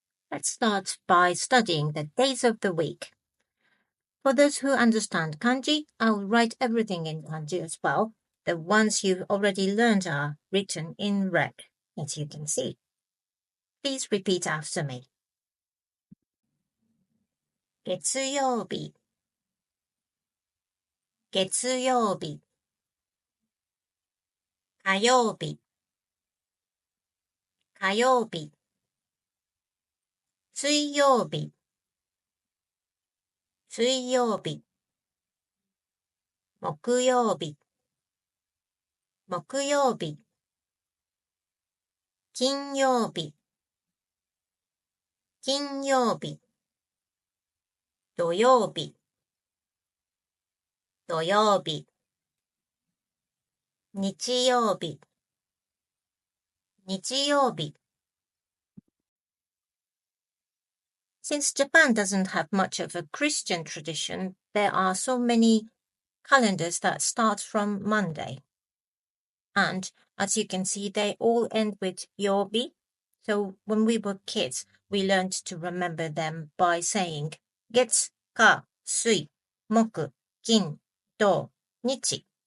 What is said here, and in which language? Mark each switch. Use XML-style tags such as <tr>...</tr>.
<en>Let's start by studying the days of the week. For those who understand kanji, I will write everything in kanji as well. The ones you've already learned are written in red, as you can see. Please repeat after me.</en> <ja>月曜日、月曜日、火曜日、火曜日、水曜日、水曜日、木曜日、木曜日、金曜日、金曜日、土曜日、土曜日、日曜日、日曜日。</ja> <en>Since Japan doesn't have much of a Christian tradition, there are so many calendars that start from Monday. And as you can see, they all end with yobi. So when we were kids, we learned to remember them by saying</en> <ja>月、火、水、木、金、土、日.</ja>